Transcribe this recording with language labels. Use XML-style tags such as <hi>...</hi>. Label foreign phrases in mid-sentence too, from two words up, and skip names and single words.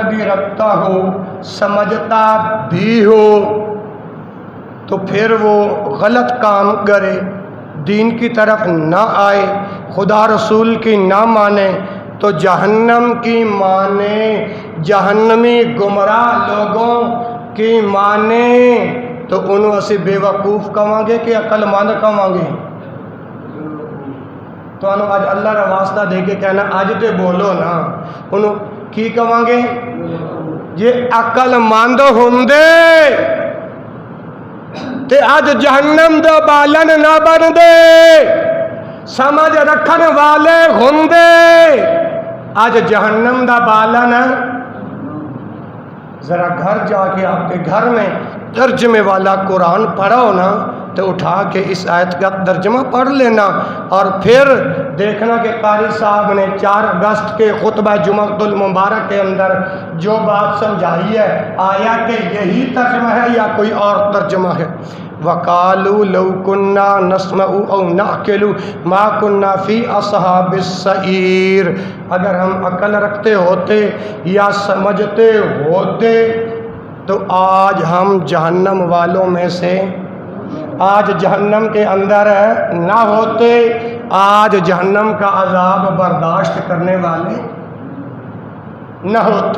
<ur>بھی رکھتا ہو، سمجھتا بھی ہو، تو پھر وہ غلط کام کرے، دین کی طرف نہ آئے، خدا رسول کی نہ مانے، تو جہنم کی مانے، جہنمی گمراہ لوگوں کی مانے،</ur> <pa>تو انہوں اسی بے وقوف کہاں گے کہ عقل مند کہاں گے؟ تو انہوں آج اللہ کا واسطہ دے کے کہنا آج تے بولو نا، انہوں کی کہاں گے؟ یہ عقل مند ہوندے تے آج جہنم دا بالن نہ بن دے، سمجھ رکھن والے ہوندے آج جہنم دا بالن۔</pa> <ur>ذرا گھر جا کے آپ کے گھر میں ترجمے والا قرآن پڑھو نا، تو اٹھا کے اس آیت کا ترجمہ پڑھ لینا، اور پھر دیکھنا کہ قاری صاحب نے 4 اگست کے خطبہ جمعۃ المبارک کے اندر جو بات سمجھائی ہے، آیا کہ یہی ترجمہ ہے یا کوئی اور ترجمہ ہے؟</ur> <ar>وَقَالُوا لَوْ كُنَّا نَسْمَعُ أَوْ نَعْقِلُ مَا كُنَّا فِي أَصْحَابِ السَّعِيرِ،</ar> <ur>اگر ہم عقل رکھتے ہوتے یا سمجھتے ہوتے تو آج ہم جہنم والوں میں سے، آج جہنم کے اندر نہ ہوتے، آج جہنم کا عذاب برداشت کرنے والے نہ ہوتے۔</ur>